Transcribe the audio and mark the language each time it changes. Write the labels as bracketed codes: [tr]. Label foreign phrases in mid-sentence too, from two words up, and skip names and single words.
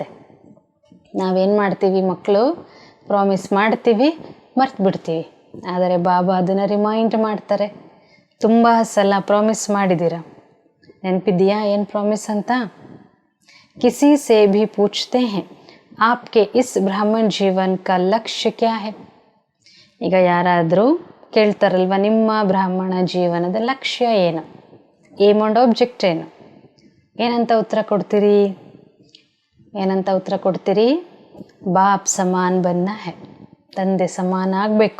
[kn] ನಾವೇನು ಮಾಡ್ತೀವಿ ಮಕ್ಕಳು, ಪ್ರಾಮಿಸ್ ಮಾಡ್ತೀವಿ ಮರ್ತು ಬಿಡ್ತೀವಿ. ಆದರೆ ಬಾಬಾ ಅದನ್ನು ರಿಮೈಂಡ್ ಮಾಡ್ತಾರೆ, ತುಂಬ ಸಲ ಪ್ರಾಮಿಸ್ ಮಾಡಿದ್ದೀರ. ನೆನಪಿದೆಯಾ ಏನು ಪ್ರಾಮಿಸ್ ಅಂತ? [hi] किसी से भी पूछते है आपके इस ब्राह्मण जीवन का लक्ष्य क्या है. [kn] ಈಗ ಯಾರಾದರೂ ಕೇಳ್ತಾರಲ್ವ, ನಿಮ್ಮ ಬ್ರಾಹ್ಮಣ ಜೀವನದ ಲಕ್ಷ್ಯ ಏನು, [en] aim and object [kn] ಏನು, ಏನಂತ ಉತ್ತರ ಕೊಡ್ತೀರಿ? ಏನಂತ ಉತ್ತರ ಕೊಡ್ತೀರಿ? [hi] बाप समान बनना है, [kn] ತಂದೆ ಸಮಾನ ಆಗಬೇಕು.